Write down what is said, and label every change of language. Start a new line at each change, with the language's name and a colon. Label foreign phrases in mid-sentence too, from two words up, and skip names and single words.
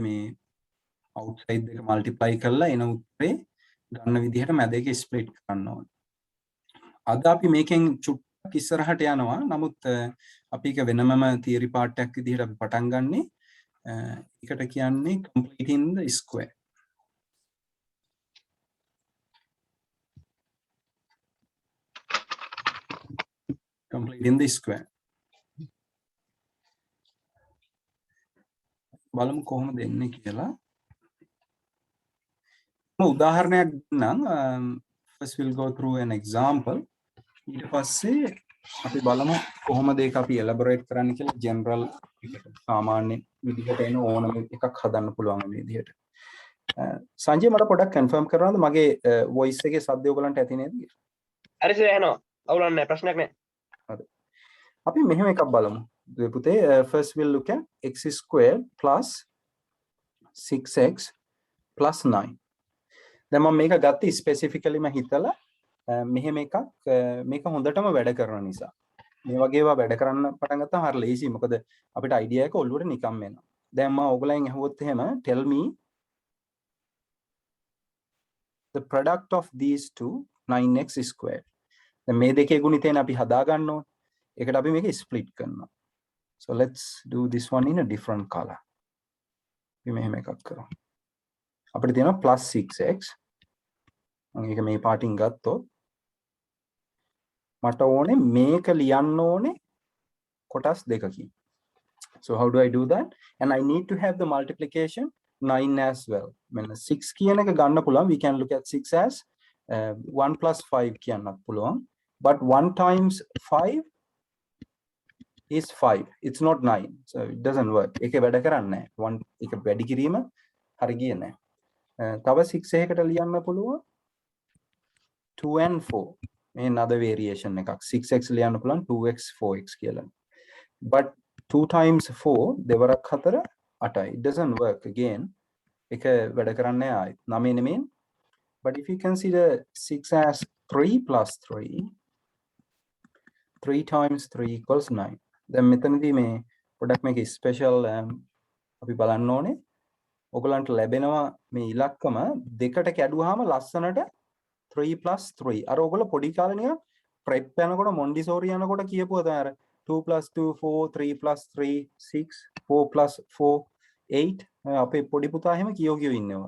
Sinhala: මේ outside දෙක multiply කරලා එන උත්තරේ ගන්න විදිහට මැද එක split කරන්න ඕනේ. අද අපි මේකෙන් ඉස්සරහට යනවා. නමුත් අපි එක වෙනමම
English: theory part
Sinhala: එකක් විදිහට අපි පටන් ගන්නෙ. ඒකට කියන්නේ
English: completing the square. Completing the square.
Sinhala: බලමු කොහොමද එන්නේ කියලා. උදාහරණයක් නම්
English: first we'll go through an example.
Sinhala: ඊට පස්සේ අපි බලමු කොහොමද ඒක අපි elaborate කරන්න කියලා general සාමාන්‍ය විදිහට එන ඕනම එකක් හදන්න පුළුවන් මේ විදිහට. සංජය මට පොඩ්ඩක් confirm කරනවද මගේ voice එකේ සද්ද ඔයගලන්ට ඇති නේද? හරි සර් එනවා. අවුලක් නැහැ, ප්‍රශ්නයක් නැහැ. හරි. අපි මෙහෙම එකක් බලමු. දුවේ පුතේ
English: first we'll look at x squared plus 6x plus 9.
Sinhala: දැන් මම මේක ගත්තේ specifically මම හිතලා මෙහෙම එකක් මේක හොඳටම වැඩ කරන නිසා. මේ වගේ ඒවා වැඩ කරන්න පටන් ගත්තාම හරිය ලේසි. මොකද අපිට idea එක ඔළුවට නිකම්ම එනවා. දැන් මම ඕගලෙන් අහුවොත් එහෙම
English: tell me the product of these two 9x squared.
Sinhala: දැන් මේ දෙකේ ගුණිතේන අපි හදා ගන්න ඕනේ. ඒකට අපි මේක split කරනවා.
English: So let's do this one in a different color.
Sinhala: අපි මෙහෙම එකක් කරමු. අපිට තියෙනවා plus 6x. මම ඒක මේ පාටින් ගත්තොත් මට ඕනේ මේක ලියන්න ඕනේ කොටස් දෙකකින්.
English: So how do I do that? And I need to have the multiplication 9 as well.
Sinhala: මෙන්න 6 කියන එක ගන්න පුළුවන්.
English: We can look at 6 as 1 plus 5
Sinhala: කියන්නත් පුළුවන්.
English: But 1 times 5 is 5. It's not 9. So it doesn't work.
Sinhala: ඒක වැඩ කරන්නේ නැහැ. 1 එක වැඩි කිරීම හරි ගියේ නැහැ. තව 6 එකකට ලියන්න පුළුවන් 2 and 4.
English: Another variation
Sinhala: එකක් 6x ලියන්න පුළුවන් 2x 4x කියලා.
English: But 2 times 4 දෙවරක් 4 8යි. It doesn't work again.
Sinhala: ඒක වැඩ කරන්නේ ආයි 9 නෙමෙයි.
English: But if you consider 6 as 3 plus 3, 3 times 3 equals 9.
Sinhala: දැන් මෙතනදී මේ පොඩක් මේක ස්පෙෂල් අපි බලන්න ඕනේ. ඔයගලන්ට ලැබෙනවා මේ ඉලක්කම දෙකට කැඩුවාම ලස්සනට 3 plus 3. අර ඔයගොල්ලෝ පොඩි කාලේ නිකන් ප්‍රෙප් යනකොට මොන්ඩිසෝරි යනකොට කියපුවා තමයි අර 2 plus 2 4 3 plus 3 6 4 plus 4 8 අපේ පොඩි පුතා එහෙම කියෝ ඉන්නවා.